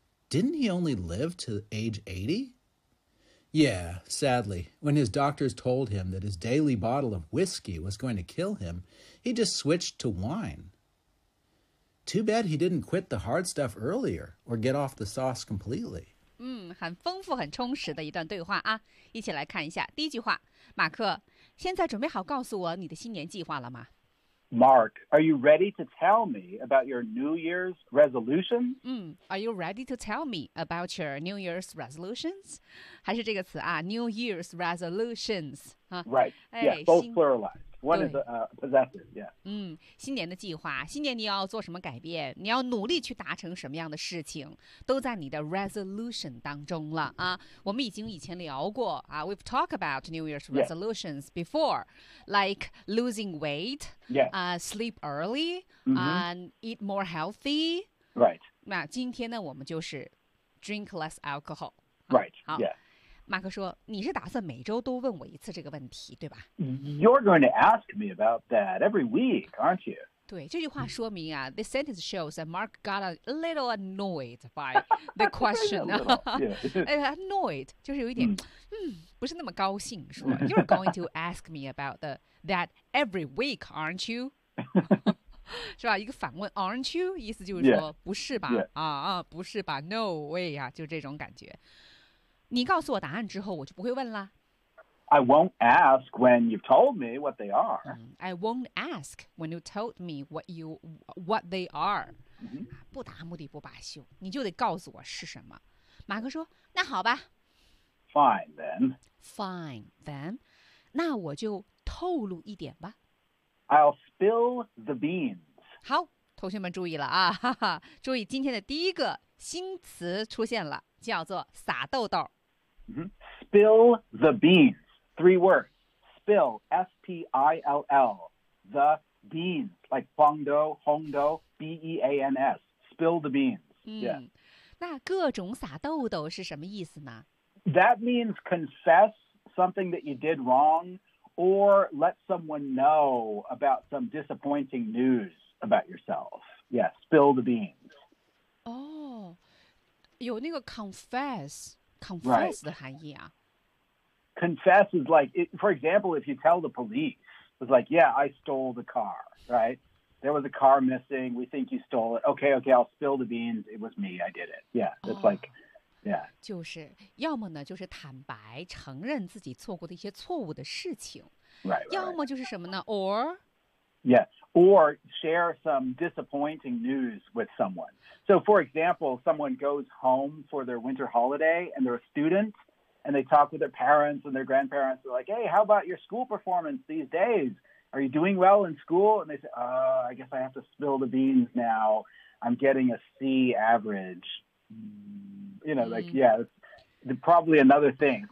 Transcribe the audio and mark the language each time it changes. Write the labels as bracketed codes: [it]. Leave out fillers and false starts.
[en] Didn't he only live to age 80? Yeah, sadly, when his doctors told him that his daily bottle of whiskey was going to kill him, he just switched to wine. Too bad he didn't quit the hard stuff earlier or get off the sauce completely. [zh] 很丰富很充实的一段对话啊。一起来看一下第一句话。马克，现在准备好告诉我你的新年计划了吗？ [en] Mark, are you ready to tell me about your New Year's resolutions? Are you ready to tell me about your New Year's resolutions? [zh] 还是这个词啊 [en] New Year's resolutions.、 Right, yeah, both pluralized. One is possessive, yeah. [zh] 新年的计划，新年你要做什么改变，你要努力去达成什么样的事情，都在你的 resolution 当中了啊。我们已经以前聊过啊 [en] ,we've talked about New Year's resolutions、 yeah. before, like losing weight,、 yeah. Sleep early,、 mm-hmm. and eat more healthy. Right. [zh] 那今天呢我们就是 [en] drink less alcohol. Right,、啊、 yeah. [zh] 马克说你是打算每周都问我一次这个问题对吧 [en] You're going to ask me about that every week, aren't you? [zh] 对这句话说明啊 [en] This sentence shows that Mark got a little annoyed by the question. annoyed, [zh] 就是有一点、不是那么高兴说 [en] You're going to ask me about that every week, aren't you? [zh] 是吧一个反问 [en] aren't you? [zh] 意思就是说 [en] yeah, [zh] 不是吧、 [en] yeah. [zh] 啊不是吧 [en] no way [zh] 啊就这种感觉。你告诉我答案之后，我就不会问了。 [en] I won't ask when you've told me what they are.、 I won't ask when you told me what they are.、 Mm-hmm. [zh] 不达目的不罢休，你就得告诉我是什么。马克说：“那好吧。 [en] ”Fine then. Fine, then. [zh] 那我就透露一点吧。 [en] I'll spill the beans. [zh] 好，同学们注意了啊，哈哈，注意今天的第一个新词出现了，叫做撒豆豆。 [en] Spill the beans. Three words. Spill, S-P-I-L-L. The beans, like bongdo, hongdo, B-E-A-N-S. Spill the beans. Yeah. [zh] 那各种撒豆豆是什么意思呢？ [en] That means confess something that you did wrong or let someone know about some disappointing news about yourself. Yeah, spill the beans. [zh] Oh, 有那个 confess 的含义啊。 [en] Confess is like, for example, if you tell the police, it's like, yeah, I stole the car, right? There was a car missing. We think you stole it. Okay, I'll spill the beans. It was me. I did it. Yeah, it's like... Yeah. [zh] 就是要么呢就是坦白承认自己做过的一些错误的事情 [en] right, [zh] 要么就是什么呢 or [en] yeah or share some disappointing news with someone so for example someone goes home for their winter holiday and they're a student and they talk with their parents and their grandparents they're like hey how about your school performance these days are you doing well in school and they say I guess I have to spill the beans now I'm getting a C averageYou know, like, yeah, it's probably another thing.